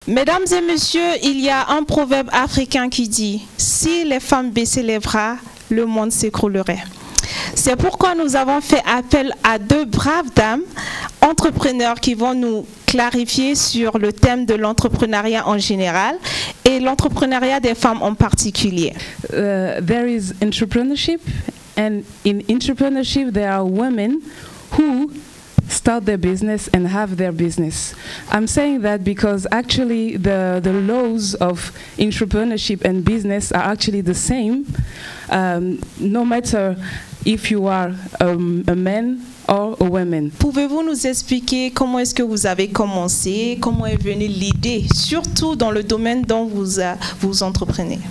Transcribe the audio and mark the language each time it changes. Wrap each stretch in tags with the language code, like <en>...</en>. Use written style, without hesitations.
<fr>Mesdames et messieurs, il y a un proverbe africain qui dit « Si les femmes baissaient les bras, le monde s'écroulerait ». C'est pourquoi nous avons fait appel à deux braves dames, entrepreneurs qui vont nous clarifier sur le thème de l'entrepreneuriat en général et l'entrepreneuriat des femmes en particulier.</fr> <en>There is entrepreneurship, and in entrepreneurship there are women who start their business and have their business. I'm saying that because actually the laws of entrepreneurship and business are actually the same, no matter if you are a man or a woman.</en> <fr>Pouvez-vous nous expliquer comment est-ce que vous avez commencé, comment est venue l'idée, surtout dans le domaine dont vous entreprenez?</fr>